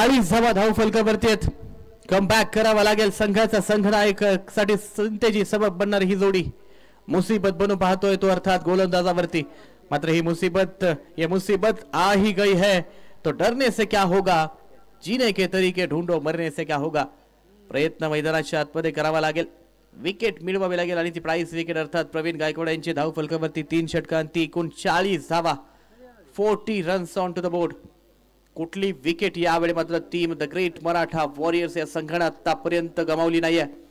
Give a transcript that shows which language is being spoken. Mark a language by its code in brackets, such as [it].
[mr] धावा धावफलकावरती आहेत. कमबॅक करावा लागेल संघाचा. संघनायक साठी चिंतेची सबब बनणारी ही जोडी मुसीबत बनून पाहतोय तो अर्थात गोलंदाजावरती. मात्र ही मुसीबत, [hi] ये मुसीबत आ ही गई है तो डरने से क्या होगा, जीने के तरीके ढूंढो मरने से क्या होगा. [mr] प्रयत्न मैदानाच्या आतमध्ये करावा लागेल. विकेट मिळवावी लागेल आणि ती प्राइस विकेट अर्थात प्रवीण गायकवाड यांची धावफलकावरती 3 षटकांती 39 धावा. [en] 40 runs on to the board. [mr] कुठली विकेट यावेळी मात्र team the great Maratha warriors या संघाने आतापर्यंत गमावली नाहीये.